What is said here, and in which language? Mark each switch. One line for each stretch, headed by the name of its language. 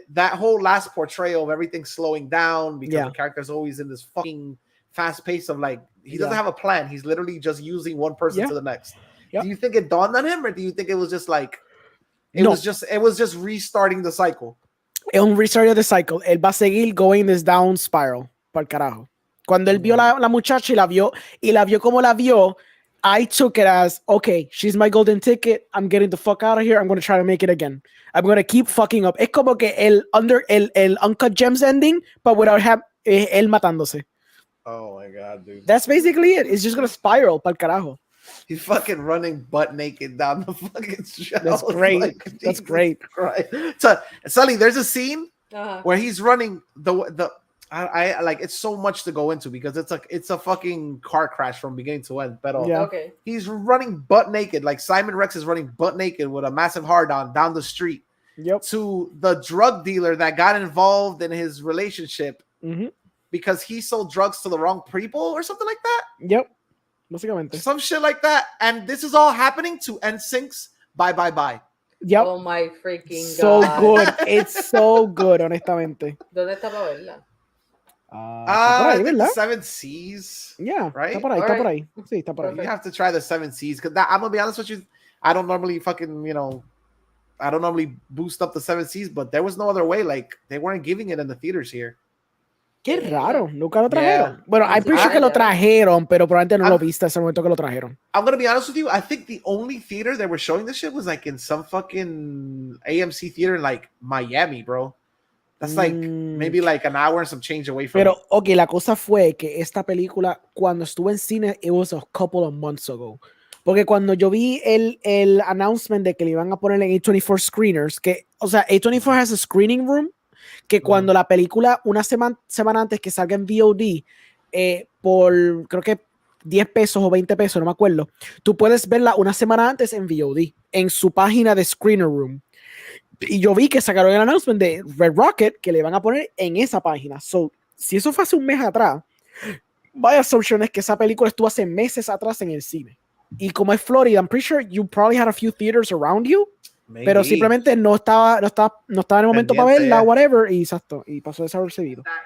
English: That whole last portrayal of everything slowing down because the character's always in this fucking fast pace of like, he doesn't have a plan. He's literally just using one person to the next. Yep. Do you think it dawned on him, or do you think it was just like it was just restarting the cycle?
Spanish: Es un
English: restart of the cycle.
Spanish: Él va a seguir
English: going this down spiral.
Spanish: Pa'l carajo. Cuando él vio la muchacha y la vio como la vio,
English: I took it as, okay, she's my golden ticket. I'm getting the fuck out of here. I'm going to try to make it again. I'm going to keep fucking up.
Spanish: Es como que el Uncut Gems ending,
English: but without
Spanish: él matándose.
English: Oh my God, dude. That's basically it. It's just going to spiral
Spanish: pa'l carajo.
English: He's fucking running butt naked down the fucking shelf. That's great. Like, that's great. Right. So, CELY, there's a scene where he's running I like, it's so much to go into because it's a fucking car crash from beginning to end. But okay, he's running butt naked, like Simon Rex is running butt naked with a massive hard on down the street. Yep. To the drug dealer that got involved in his relationship because he sold drugs to the wrong people or something like that. Yep.
Spanish: Básicamente.
English: Some shit like that. And this is all happening to NSYNC's Bye Bye Bye. Yep. Oh my freaking so God. Good. It's so good, honestamente.
Spanish: ¿Dónde está para verla? Está por ahí, ¿verdad?
English: 7 Seas. Yeah, right?
Spanish: Está por ahí,
English: All
Spanish: está por
English: right.
Spanish: ahí. Sí, está por ahí.
English: You have to try the 7 Seas because I'm gonna be honest with you, I don't normally fucking I don't normally boost up the 7 Seas, but there was no other way. Like they weren't giving it in the theaters here.
Spanish: Qué raro, nunca lo trajeron.
English: Yeah.
Spanish: Bueno,
English: I'm pretty sure
Spanish: que lo trajeron, pero probablemente no lo viste ese momento que lo trajeron.
English: I'm gonna be honest with you. I think the only theater that were showing this shit was like in some fucking AMC theater in like Miami, bro. That's like maybe like an hour and some change away from.
Spanish: Pero, ok, la cosa fue que esta película, cuando estuvo en cine,
English: it was a couple of months ago.
Spanish: Porque cuando yo vi el announcement de que le iban a poner en A24 screeners, que, o sea,
English: A24 has a screening room,
Spanish: que cuando la película, una semana antes que salga en VOD, por creo que 10 pesos o 20 pesos, no me acuerdo, tú puedes verla una semana antes en VOD, en su página de Screener Room. Y yo vi que sacaron el announcement de Red Rocket que le van a poner en esa página. So, si eso fue hace un mes atrás, vaya assumption es que esa película estuvo hace meses atrás en el cine. Y como es Florida,
English: I'm pretty sure you probably had a few theaters around you. Maybe.
Spanish: Pero simplemente no estaba en el momento para verla, whatever, y exacto, y pasó desapercibido.